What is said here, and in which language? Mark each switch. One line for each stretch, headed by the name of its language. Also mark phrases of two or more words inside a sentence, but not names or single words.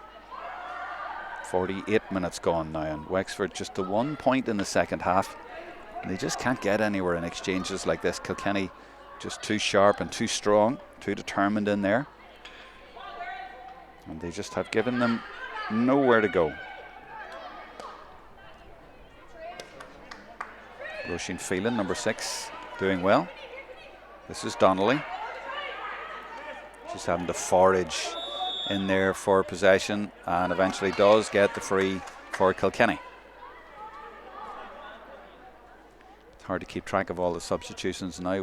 English: 48 minutes gone now, and Wexford just the 1 point in the second half. And they just can't get anywhere in exchanges like this. Kilkenny just too sharp and too strong, too determined in there. And they just have given them nowhere to go. Roisin Phelan, number 6, doing well. This is Donnelly. She's having to forage in there for possession, and eventually does get the free for Kilkenny. It's hard to keep track of all the substitutions now.